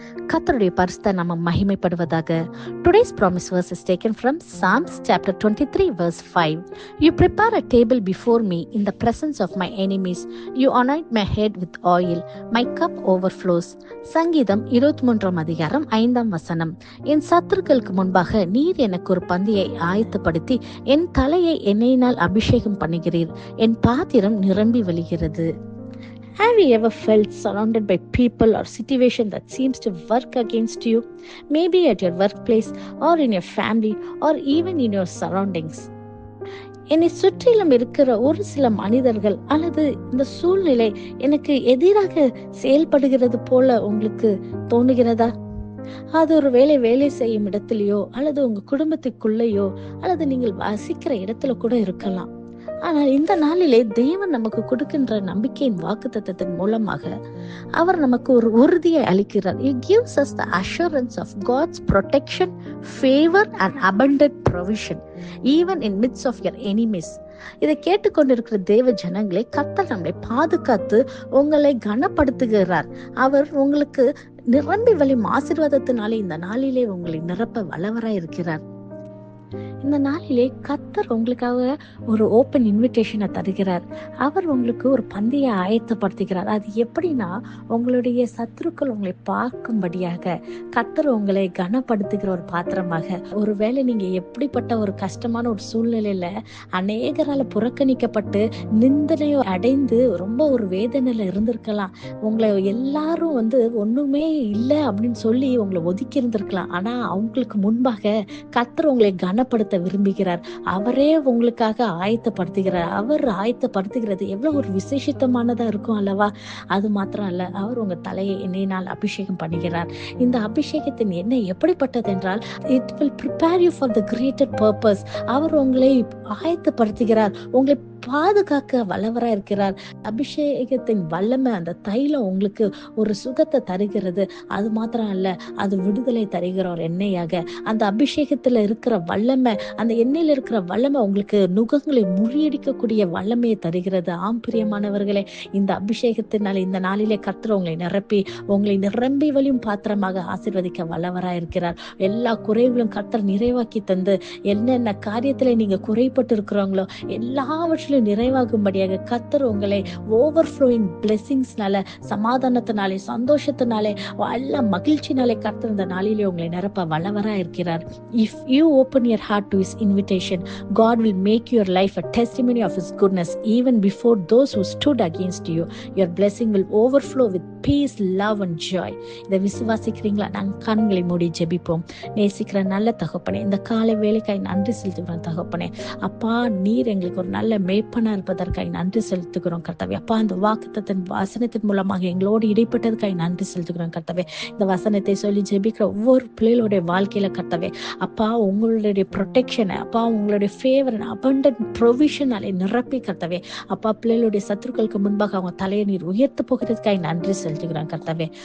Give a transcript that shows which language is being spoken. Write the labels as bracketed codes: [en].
[ta] கர்த்தருடைய பரிசுத்த நாமம் மகிமைப்படுவதாக. [en] Today's promise verse is taken from Psalms chapter 23 verse 5. You prepare a table before me in the presence of my enemies. You anoint my head with oil. My cup overflows. [ta] சங்கீதம் 23 அதிகாரம் 5 வசனம். என் சத்துருக்களுக்கு முன்பாக நீர் எனக்கு ஒரு பந்தியை ஆயத்தப்படுத்தி என் தலையை எண்ணெயினால் அபிஷேகம் பண்ணுகிறீர். என் பாத்திரம் நிரம்பி வழிகிறது. [en] Have you ever felt surrounded by people or situation that seems to work against you? Maybe at your workplace or in your family or even in your surroundings. [ta] என்னை சுற்றிலும் இருக்கிற ஒரு சில மனிதர்கள் அல்லது இந்த சூழ்நிலை எனக்கு எதிராக செயல்படுகிறது போல உங்களுக்கு தோணுகிறதா? அது ஒரு வேலை செய்யும் இடத்துலயோ அல்லது உங்க குடும்பத்துக்குள்ளேயோ அல்லது நீங்கள் வசிக்கிற இடத்துல கூட இருக்கலாம். ஆனால் இந்த நாளிலே தேவன் நமக்கு கொடுக்கின்ற நம்பிக்கையின் வாக்குத்தத்தத்தின் மூலமாக அவர் நமக்கு ஒரு உறுதியை அளிக்கிறார். [en] He gives us the assurance of God's protection, favor and abundant provision even in midst of your enemies. [ta] இதை கேட்டுக்கொண்டிருக்கிற தேவ ஜனங்களை கர்த்தர் நம்மை பாதுகாத்து உங்களை கனப்படுத்துகிறார். அவர் உங்களுக்கு நிரம்பி வழியும் ஆசீர்வாதத்தினாலே இந்த நாளிலே உங்களை நிரப்ப வல்லவராய் இருக்கிறார். இந்த நாளிலே கர்த்தர் உங்களுக்காக ஒரு [en] open இன்விடேஷனை [ta] தருகிறார். அவர் உங்களுக்கு ஒரு பந்தியை ஆயத்தப்படுத்துகிறார். அது எப்படின்னா, உங்களுடைய சத்துருக்கள் உங்களை பார்க்கும்படியாக கர்த்தர் உங்களை கனப்படுத்துகிற ஒரு பாத்திரமாக. ஒருவேளை நீங்க எப்படிப்பட்ட ஒரு கஷ்டமான ஒரு சூழ்நிலையில அநேகரால புறக்கணிக்கப்பட்டு நிந்தனையோ அடைந்து ரொம்ப ஒரு வேதனையில இருந்திருக்கலாம். உங்களை எல்லாரும் ஒண்ணுமே இல்லை அப்படின்னு சொல்லி உங்களை ஒதுக்கி இருந்திருக்கலாம். ஆனா அவங்களுக்கு முன்பாக கர்த்தர் உங்களை கனப்படுத்த விரும்புகிறார். அவரே உங்களுக்காக ஆயத்தப்படுத்துகிறார். அவர் ஆயத்தப்படுத்துகிறது எவ்வளவு ஒரு விசேஷித்தமானதா இருக்கும் அல்லவா? அது மாத்திரம் அல்ல, அவர் உங்க தலையை எண்ணெயினால் அபிஷேகம் பண்ணுகிறார். இந்த அபிஷேகத்தின் எண்ணெய் எப்படிப்பட்டது என்றால், [en] it will prepare you for the greater purpose. [ta] அவர் உங்களை ஆயத்தப்படுத்துகிறார், உங்களை பாதுகாக்க வல்லவரா இருக்கிறார். அபிஷேகத்தின் வல்லமை, அந்த தைலம் உங்களுக்கு ஒரு சுகத்தை தருகிறது. அது மாத்திரம் அல்ல, அது விடுதலை தருகிற ஒரு எண்ணெயாக. அந்த அபிஷேகத்துல இருக்கிற வல்லமை, அந்த எண்ணெயில இருக்கிற வல்லமை உங்களுக்கு நுகங்களை முறியடிக்கக்கூடிய வல்லமையை தருகிறது. ஆம் பிரியமானவர்களே, இந்த அபிஷேகத்தினால இந்த நாளிலே கர்த்தர் உங்களை நிரப்பி உங்களை நிரம்பி வழியும் பாத்திரமாக ஆசீர்வதிக்க வல்லவரா இருக்கிறார். எல்லா குறைகளும் கர்த்தர் நிறைவாக்கி தந்து, என்னென்ன காரியத்துல நீங்க குறைப்பட்டு இருக்கிறாங்களோ எல்லாவற்றிலும் நிறைவாகும்படியாக கர்த்தர் உங்களை [en] overflowing பிளெஸிங்ஸ்னால, [ta] சமாதானத்தினாலே, சந்தோஷத்தினாலே, எல்லா மகிழ்ச்சினாலே கர்த்தர் இந்த நாளிலே உங்களை நிரப்ப வல்லவரா இருக்கிறார். [en] If you open your heart to his invitation, God will make your life a testimony of his goodness even before those who stood against you. Your blessing will overflow with peace, love and joy. [ta] இதை விசுவாசிக்கிறீங்களா? நாங்கள் கண்களை மூடி ஜெபிப்போம். நேசிக்கிற நல்ல தகப்பனே, இந்த காலை வேலைக்காய் நன்றி செலுத்துகிறோம் தகப்பனே. அப்பா, நீர் எங்களுக்கு ஒரு நல்ல மேய்ப்பனா இருப்பதற்காக நன்றி செலுத்துகிறோம் கர்த்தாவே. அப்பா, இந்த வாக்குத்தத்தின் வசனத்தின் மூலமாக எங்களோடு இடைப்பட்டதுக்காக நன்றி செலுத்துகிறோம் கர்த்தாவே. இந்த வசனத்தை சொல்லி ஜெபிக்கிற ஒவ்வொரு பிள்ளைகளுடைய வாழ்க்கையில கர்த்தாவே, அப்பா உங்களுடைய ப்ரொடெக்ஷனை, அப்பா உங்களுடைய [en] favour abundant ப்ரொவிஷனாலே [ta] நிரப்பி கர்த்தாவே, அப்பா பிள்ளைகளுடைய சத்துருக்களுக்கு முன்பாக அவங்க தலையை நீர் உயர்த்த போகிறதுக்காக நன்றி செலுத்துகிறோம் கர்த்தாவே.